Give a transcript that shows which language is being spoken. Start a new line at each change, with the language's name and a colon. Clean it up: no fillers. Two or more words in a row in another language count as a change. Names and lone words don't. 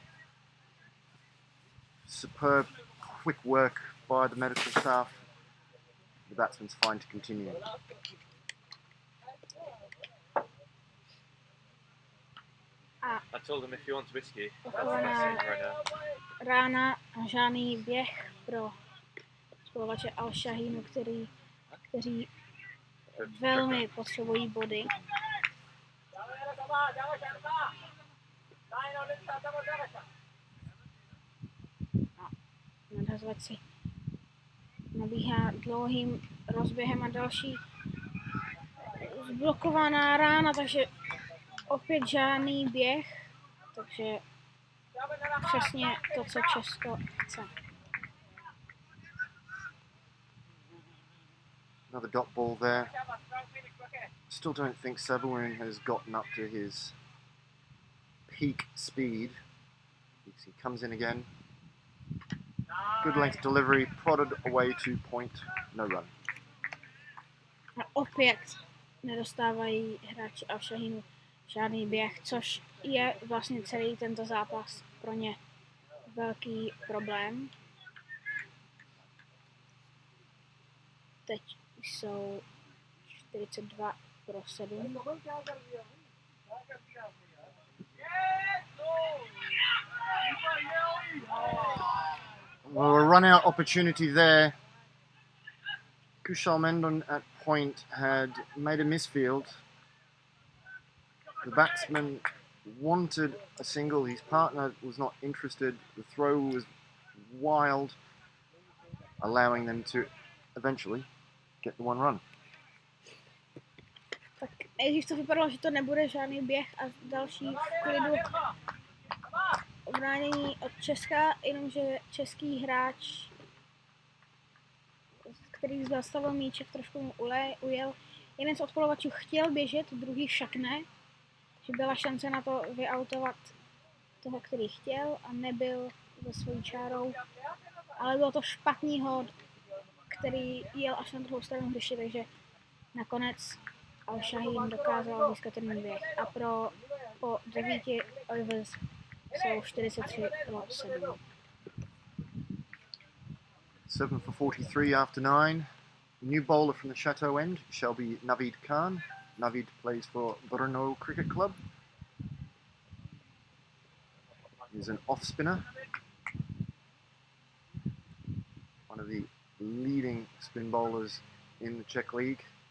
English: Superb, quick work by the medical staff. The batsman's fine to continue. I told him if he wants whiskey, that's the
Czech: Opět
English: best thing right now.
Czech: rána a žádný běh pro spolovače Alshaheenu, kteří velmi potřebují body. Nadhazovač si nabíhá dlouhým rozběhem a další zblokovaná rána, takže opět žádný běh, takže přesně to, co Česko chce.
English: Another dot ball there. Still don't think Sabuun has gotten up to his peak speed. He comes in again. Good length delivery, prodded away to point, no run.
Czech: A opět nedostávají hráči Alshaheenu žádný běh, což je vlastně celý tento zápas pro ně velký problém. teď jsou 42-7.
English: Well, a run-out opportunity there. Kushal Mendon at point had made a misfield. The batsman wanted a single. His partner was not interested. The throw was wild, allowing them to eventually get the one run.
Czech: Tak nejdřív to vypadalo, že to nebude žádný běh a další v klidu obránění od Česka, jenomže český hráč, který zastavil míček, trošku mu ujel. Jeden z odpolovačů chtěl běžet, druhý však ne. Že byla šance na to vyautovat toho, který chtěl a nebyl za svojí čárou. Ale bylo to špatný hod, který jel až na druhou stranu hřiště, takže nakonec Alshaheen dokázal získat ten běh. A po 9 overs jsou 43-7.
English: 7 for 43 after 9. New bowler from the Chateau end shall be Naveed Khan. Naveed plays for Vinoř Cricket Club. He's an off spinner. One of the leading spin bowlers in the Czech League.